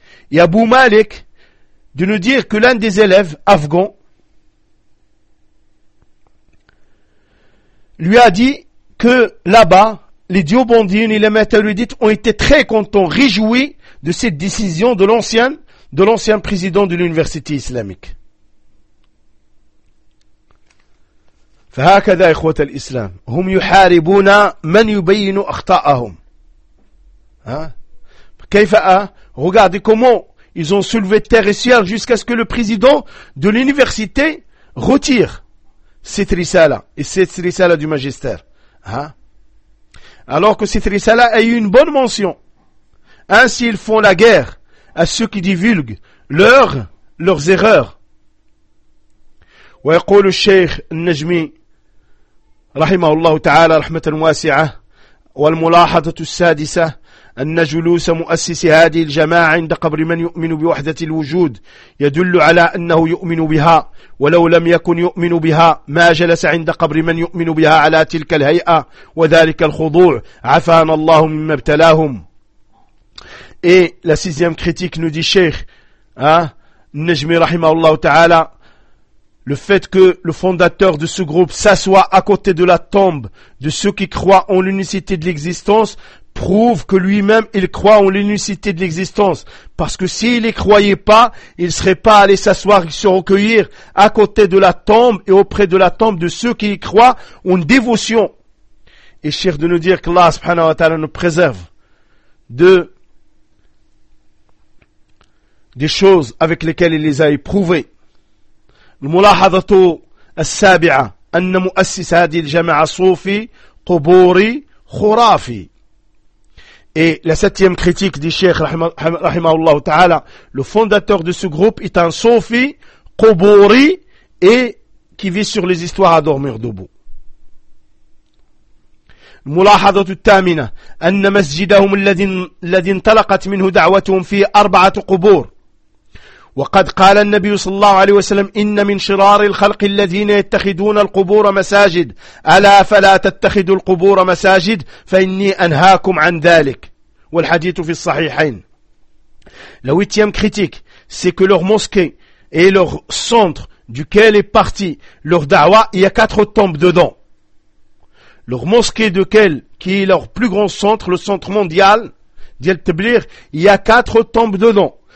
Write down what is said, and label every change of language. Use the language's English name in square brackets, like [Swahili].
[French] Et Abu Malik, de nous dire que l'un des élèves afghans lui a dit que là-bas, les Diobandines et les Matalouidites ont été très contents, réjouis de cette décision de l'ancien président de l'université islamique. [Arabic] فهكذا إخوة الإسلام هم يحاربون من يبين أخطاءهم. [French] كيف regardez comment ils ont soulevé terre et ciel jusqu'à ce que le président de l'université retire cette risala et cette risala du magistère. Alors que cette risala a eu une bonne mention. Ainsi ils font la guerre à ceux qui divulguent leurs erreurs. [Arabic] ويقول الشيخ النجمي رحمه الله تعالى رحمة واسعة. والملاحظة السادسة أن جلوس مؤسس هذه الجماعة عند قبر من يؤمن بوحدة الوجود يدل على أنه يؤمن بها، ولو لم يكن يؤمن بها ما جلس عند قبر من يؤمن بها على تلك الهيئة وذلك الخضوع، عفانا الله مما ابتلاهم. [French] Et la sixième critique, nous dit Cheikh Najmi [Arabic] رحمه الله تعالى, [French] le fait que le fondateur de ce groupe s'assoie à côté de la tombe de ceux qui croient en l'unicité de l'existence prouve que lui-même il croit en l'unicité de l'existence. Parce que s'il y croyait pas, il serait pas allé s'asseoir et se recueillir à côté de la tombe et auprès de la tombe de ceux qui y croient ont une dévotion. Et cher de nous dire qu'Allah subhanahu wa ta'ala nous préserve des choses avec lesquelles il les a éprouvées. [Arabic] الملاحظة السابعة أن مؤسس هذه الجماعة صوفي قبوري خرافي. [French] Et la septième critique du Cheikh [Arabic] رحمه الله تعالى, [French] le fondateur de ce groupe est un [Arabic] صوفي قبوري [French] et qui vit sur les histoires à dormir debout. [Arabic] الملاحظة الثامنة أن مسجدهم الذي انطلقت منه دعوتهم في أربعة قبور. وقد قال النبي صلى الله عليه وسلم إن من شرار الخلق الذين يتخذون القبور مساجد ألا فلا تتخذوا القبور مساجد فإني أنهاكم عن ذلك والحديث في الصحيحين. [French] La huitième critique, c'est que leur mosquée et leur centre duquel est parti leur da'wa, il y a quatre tombes dedans. Leur mosquée duquel, qui est leur plus grand centre, le centre mondial d'El Tablir, il y a quatre tombes dedans.